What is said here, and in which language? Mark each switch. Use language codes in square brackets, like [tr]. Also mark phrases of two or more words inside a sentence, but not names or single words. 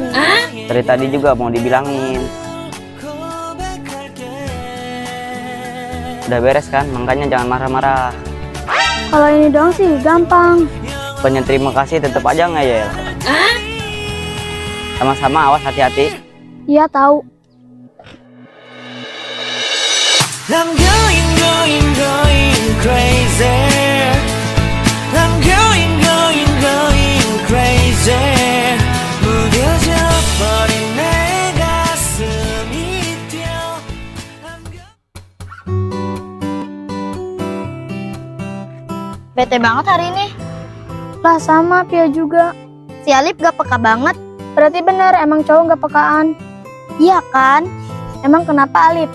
[id] Dari tadi juga mau dibilangin. Udah beres kan, makanya jangan marah-marah. Kalau ini doang sih gampang. Bukannya terima kasih tetap aja ngeyel. Sama-sama, awas hati-hati. Iya tahu. [en] I'm going crazy. I'm going crazy. [ko] 무뎌져 버린 내 가슴이 뛰어. [id] Bete banget hari ini. Lah sama Pia juga. Si Alif gak peka banget. Berarti bener emang cowok gak pekaan. Iya kan? Emang kenapa Alif?